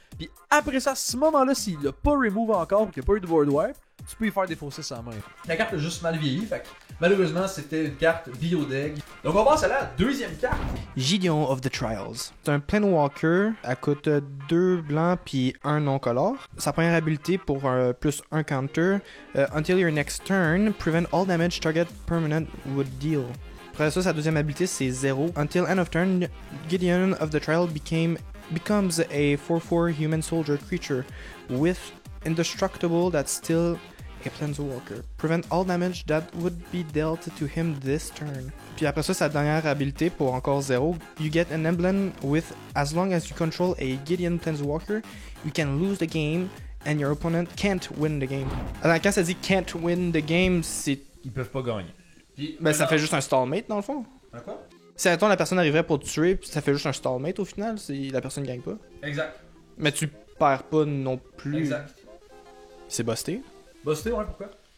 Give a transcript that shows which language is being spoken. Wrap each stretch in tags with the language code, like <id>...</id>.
<fr>Puis après ça, à ce moment-là, s'il l'a pas remove encore ou qu'il n'y a pas eu de board wipe, tu peux y faire défausser sa main. La carte a juste mal vieilli. Fait que malheureusement, c'était une carte biodeg. Donc on passe à la deuxième carte. Gideon of the Trials. C'est un Planewalker. Elle coûte 2 blancs puis 1 non-color. Sa première habilité pour plus 1 counter.</fr> <en>Until your next turn, prevent all damage target permanent would deal.</en> <fr>Après ça, sa deuxième habilité, c'est 0.</fr> <en>Until end of turn, Gideon of the Trial becomes a 4/4 human soldier creature with indestructible that's still a Planeswalker. Prevent all damage that would be dealt to him this turn.</en> <fr>Puis après ça, sa dernière habilité pour encore 0.</fr> <en>You get an emblem with as long as you control a Gideon Planeswalker, you can lose the game and your opponent can't win the game.</en> <fr>Alors, quand ça dit</fr> <en>can't win the game,</en> <fr>c'est. Ils peuvent pas gagner. Puis, Ça fait juste un stalemate dans le fond. Quoi? Si attends, la personne arriverait pour te tuer, puis ça fait juste un stalemate au final, si la personne gagne pas. Exact. Mais tu perds pas non plus. Exact. C'est busté. Busté, ouais, pourquoi?</fr>